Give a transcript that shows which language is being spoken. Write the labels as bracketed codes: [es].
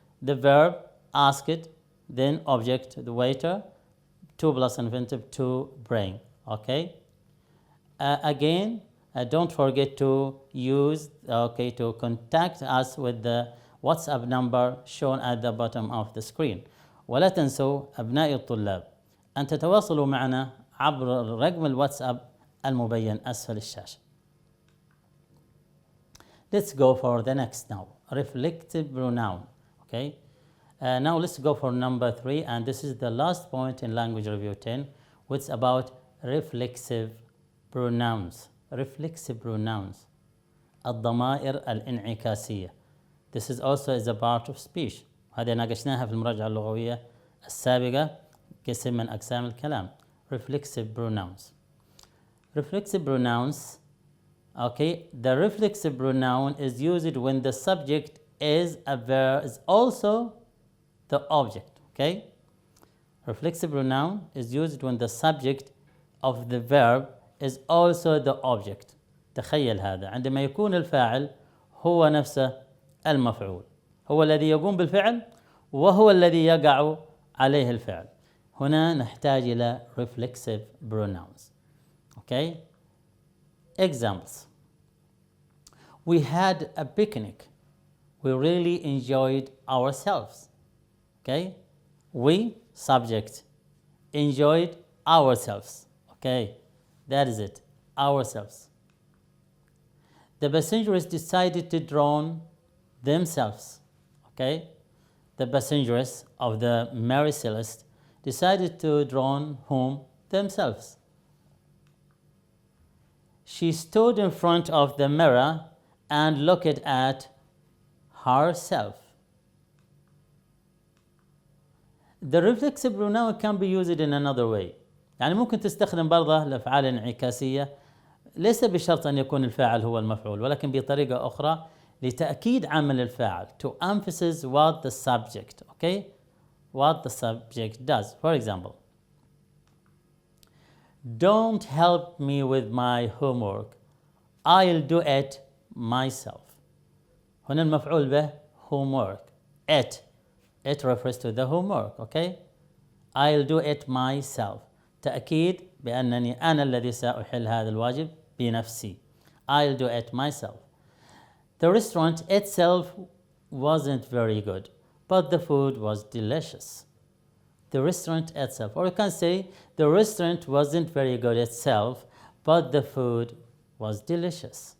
[en] The verb, ask it, then object, the waiter, to plus infinitive, to bring. Okay? Again, don't forget to use, to contact us with the WhatsApp number shown at the bottom of the screen. [ar] ولا تنسوا أبنائي الطلاب أن تتواصلوا معنا عبر رقم الواتساب المبين أسفل الشاشة. [en] Let's go for the next now. Reflective pronoun. Okay. Now let's go for number 3, and this is the last point in language review 10, which is about reflexive pronouns. Reflexive pronouns. [ar] الضمائر الانعكاسية. [en] This is also is a part of speech. [ar] هذه ناقشناها في المراجعة اللغوية السابقة قسم من أقسام الكلام. [en] Reflexive pronouns. Reflexive pronouns. Okay, the reflexive pronoun is used when the subject is a verb, is also the object. Okay, reflexive pronoun is used when the subject of the verb is also the object. [ar] تخيل هذا عندما يكون الفاعل هو نفسه المفعول، هو الذي يقوم بالفعل وهو الذي يقع عليه الفعل. هنا نحتاج إلى reflexive pronouns. [en] Okay. Examples. We had a picnic. We really enjoyed ourselves. Okay. We, subject, enjoyed ourselves. Okay, that is it, ourselves. The passengers decided to drown themselves. Okay, the passengers of the Mary Celeste decided to drown whom? Themselves. She stood in front of the mirror and looked at herself. The reflexive pronoun can be used in another way. [ar] يعني ممكن تستخدم برضه الأفعال الانعكاسية، ليس بشرط أن يكون الفاعل هو المفعول، ولكن بطريقة أخرى لتأكيد عمل الفاعل. [en] To emphasize what the subject, okay? What the subject does. For example, don't help me with my homework. I'll do it myself. [ar] هنا المفعول به homework. [en] It refers to the homework, okay? I'll do it myself. [ar] تأكيد بأنني أنا الذي سأحل هذا الواجب بنفسي. [en] I'll do it myself. The restaurant itself wasn't very good, but the food was delicious. The restaurant itself, or you can say the restaurant wasn't very good itself, but the food was delicious.